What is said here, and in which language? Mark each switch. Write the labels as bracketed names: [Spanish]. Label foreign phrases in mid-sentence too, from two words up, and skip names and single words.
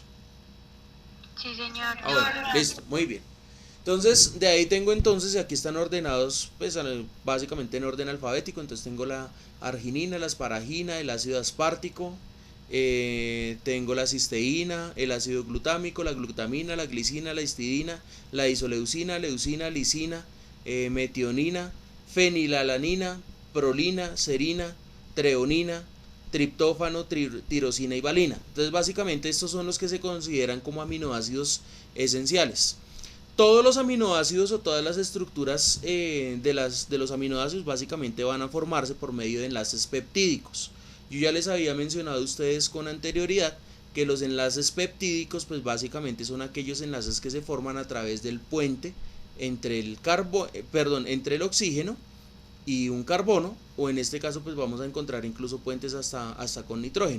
[Spanish] Sí, señor. Bueno, listo, muy bien. Entonces, de ahí tengo entonces, aquí están ordenados, pues básicamente en orden alfabético, entonces tengo la arginina, la asparagina, el ácido aspartico, tengo la cisteína, el ácido glutámico, la glutamina, la glicina, la histidina, la isoleucina, leucina, lisina, metionina, fenilalanina, prolina, serina, treonina, triptófano, tirosina y valina. Entonces básicamente estos son los que se consideran como aminoácidos esenciales. Todos los aminoácidos o todas las estructuras de los aminoácidos básicamente van a formarse por medio de enlaces peptídicos. Yo ya les había mencionado a ustedes con anterioridad que los enlaces peptídicos pues básicamente son aquellos enlaces que se forman a través del puente entre entre el oxígeno y un carbono, o en este caso pues vamos a encontrar incluso puentes hasta con nitrógeno.